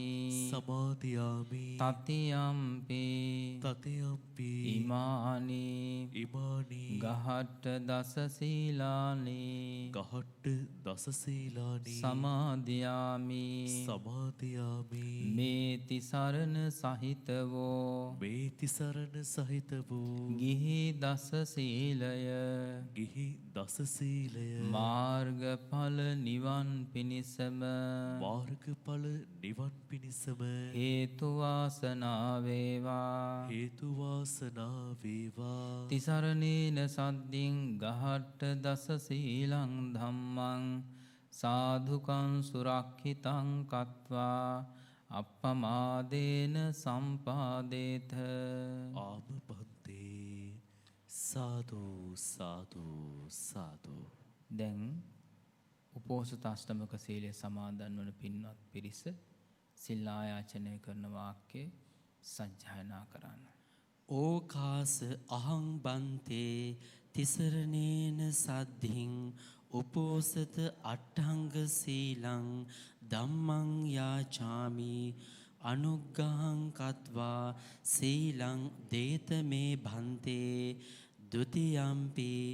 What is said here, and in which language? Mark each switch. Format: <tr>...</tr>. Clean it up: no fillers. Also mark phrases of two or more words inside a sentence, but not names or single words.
<pi>සමාදියාමි තතියම්පි තතියම්පි ඉමානි ඉමානි ගහට්ට දස සීලානි ගහට්ට දස සීලානි සමාදියාමි සමාදියාමි මේ තිසරණ සහිතවෝ</pi> <si>මේ තිසරණ සහිත වූ ගිහි දස සීලය ගිහි දස සීලය මාර්ගඵල නිවන් පිණිසම මාර්ගඵල නිවන් පිණිසම හේතු වාසනා වේවා හේතු වාසනා වේවා</si> <pi>තිසරණේන සද්දින් ගහට්ට දස සීලං ධම්මං සාධුකං සුරක්ෂිතං කତ୍වා අප්පමාදේන සම්පාදේත ආම බන්තේ සාදු සාදු සාදු</pi> <si>දැන් උපෝසථ අෂ්ටමක සීලය සමාදන් වන පින්වත් පිරිස සිල් ආයාචනය කරන වාක්‍ය සජ්ජායනා කරන්න.</si> <pi>ඕකාස අහං බන්තේ තිසරණේන සද්ධින් උපෝසත අට්ඨංග සීලං ධම්මං යාචාමි අනුග්ගහං කତ୍වා සීලං දේත මේ භන්තේ ဒ ුතියම්පි</pi>